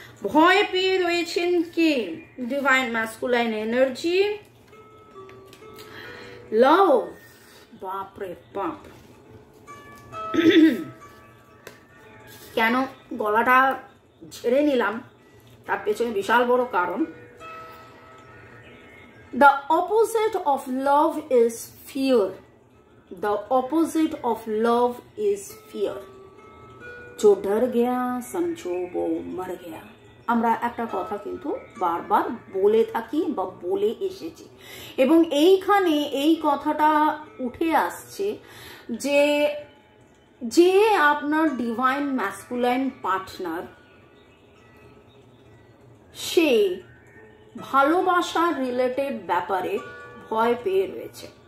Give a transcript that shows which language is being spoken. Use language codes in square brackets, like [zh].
[bn] ভয় পেয়ে রয়েছেন কে? ডিভাইন ম্যাসকুলাইন এনার্জি, লাভ, বাপরে বাপ। কেন গলাটা ঝেড়ে নিলাম তার পেছনে বিশাল বড় কারণ। [en] The opposite of love is fear. The opposite of love is fear. [hi] जो डर गया समझो वो मर गया। [bn] আমরা একটা কথা কিন্তু বারবার বলে থাকি বা বলে এসেছি, এবং এইখানে এই কথাটা উঠে আসছে যে যে আপনার ডিভাইন ম্যাসকুলাইন পার্টনার, সে ভালোবাসার রিলেটেড ব্যাপারে ভয় পেয়ে রয়েছে।